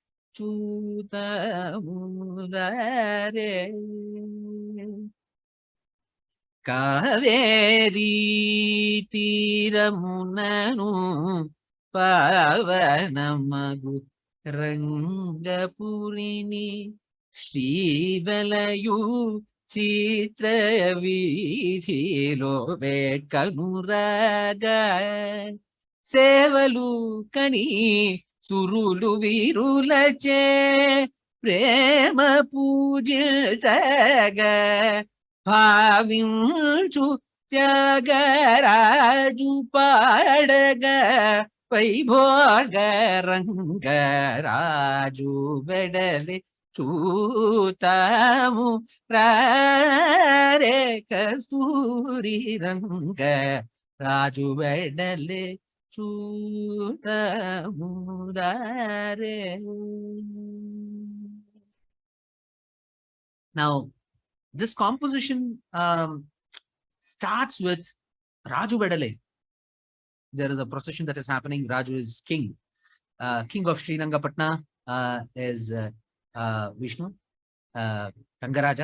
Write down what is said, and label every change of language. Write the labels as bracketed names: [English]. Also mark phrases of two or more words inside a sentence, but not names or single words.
[Telugu] చూతమురారే కావేరీ తీరమునను పావనమగు రంగపురినీ శ్రీవలయు చిత్రవీథిలో వేట్కనురాగ సేవలు కని సురులు వీరులచే ప్రేమ పూజించగా భావించు త్యాగరాజు పాడగా వైభోగ రంగరాజు వెడలి చూతాము రారే కస్తూరి రంగ రాజు వెడలి చూతాము రారే. [English] Now, this composition starts with [Telugu] రాజు వెడలె. [English] There is a procession that is happening. Raju is king. King of Srirangapatna is Vishnu, Rangaraja.